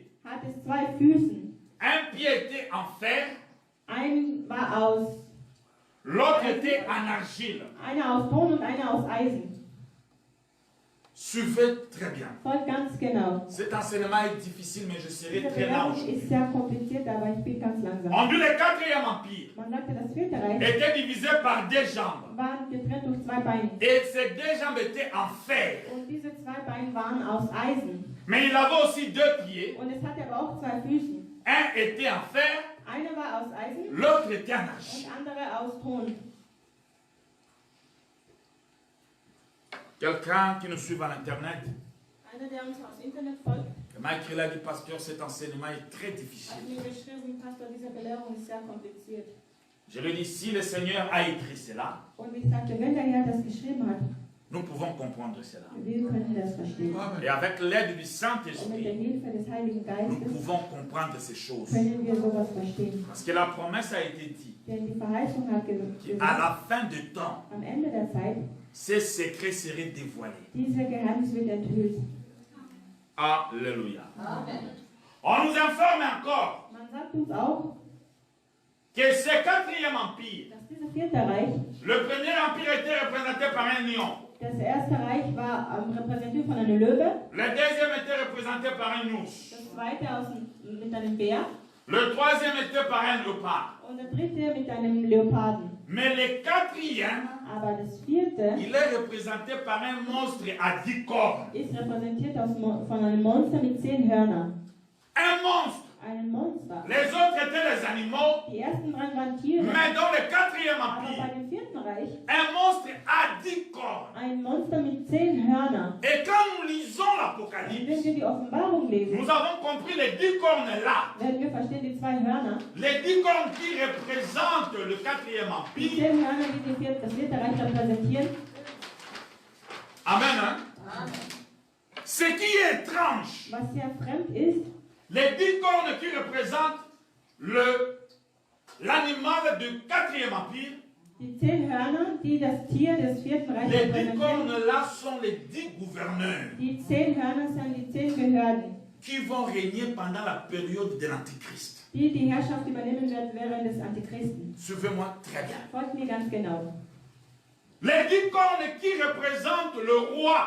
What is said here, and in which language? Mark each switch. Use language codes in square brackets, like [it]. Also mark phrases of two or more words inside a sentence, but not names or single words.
[de] hat es 2 Füßen. [fr] Un pied était en fer, [de] Ein war aus, [fr] l'autre était en argile. [de] einer aus Ton und einer aus Eisen. [fr] Suivez très bien. [de] Folgt ganz genau. [fr] Cet enseignement est difficile, mais je serai [de] Diese [fr] très lent [de] Bewerbung [fr] aujourd'hui. [de] ist sehr kompliziert, aber ich bin ganz langsam. [fr] On dit le 4e empire [de] Man sagte, das 4. Reich [fr] était divisé par 2 jambes. [de] war getrennt durch 2 Beine. [fr] Et ces 2 jambes étaient en fer. [de] Und diese 2 Beine waren aus Eisen. [fr] Mais il avait aussi 2 pieds. [de] Und es hatte aber auch 2 Füße. [fr] Un était en fer, [de] Einer war aus Eisen [fr] l'autre était en argile. [de] und andere aus Ton. [fr] Quelqu'un qui nous suit à l'internet, [de] Einer, der uns aufs Internet folgt, [fr] m'a écrit là, dit pasteur, cet enseignement est très difficile. [de] hat mir geschrieben, Pastor, diese Belehrung ist sehr kompliziert. [fr] Je lui dis, si le Seigneur a écrit cela, [de] Und ich sagte, wenn der Herr das geschrieben hat, [fr] nous pouvons comprendre cela. [de] wir können das verstehen. [fr] Et avec l'aide du [de] Und mit der [fr] Saint-Esprit, [de] Hilfe des Heiligen [fr] nous [de] Geistes [fr] pouvons comprendre ces choses. [de] können wir sowas verstehen. [fr] Parce que la promesse a été dite [de] Denn die Verheißung hat [fr] qu'à [de] gesagt, [fr] la fin du temps, [de] am Ende der Zeit, [fr] ces secrets seraient dévoilés. [de] dieser Geheimnis wird enthüllt. [fr] Alléluia. On nous informe encore [de] Man sagt uns auch, [fr] que ce 4e empire, [de] dass dieser 4. Reich, [fr] le premier empire était représenté par un lion, [de] das erste Reich war repräsentiert von einem Löwe, [fr] le deuxième était représenté par un ours, [de] das zweite mit einem Bär [fr] le troisième était par un léopard. [de] und der dritte mit einem Leoparden. [fr] Mais le 4e, [de] Aber das 4. [fr] il est représenté par un monstre à 10 cornes. [de] ist repräsentiert von einem Monster mit 10 Hörnern. [fr] Un monstre. [de] Ein Monster. [fr] Les autres étaient les animaux, [de] Die ersten 3 waren Tiere, [fr] mais dans le 4e [de] aber bei [fr] empire, [de] dem 4. Reich [fr] un monstre à 10 cornes. [de] ein Monster mit 10 Hörnern. [fr] Et quand nous lisons [de] Und [fr] l'Apocalypse, [de] wenn wir die Offenbarung lesen, [fr] nous avons compris les 10 cornes là. [de] werden wir verstehen die 2 Hörner. [fr] Les 10 cornes qui représentent le 4e [de] Die [fr] empire. [de] 10 Hörner, die das 4. Reich repräsentieren. [fr] Amen. Hein? Ce qui est étrange, [de] Was sehr fremd ist, [fr] les 10 cornes qui représentent l'animal du 4e empire, [de] die 10 Hörner, die das Tier des 4. Reichs [fr] les 10 [de] repräsentieren. [fr] cornes là sont les 10 gouverneurs [de] Die 10 Hörner sind die 10 Behörden, [fr] qui vont régner pendant la période de l'Antichrist. [de] die die Herrschaft übernehmen werden während des Antichristen. [fr] Suivez-moi très bien. [de] Folgt mir ganz genau. [fr] Les 10 cornes qui représentent le roi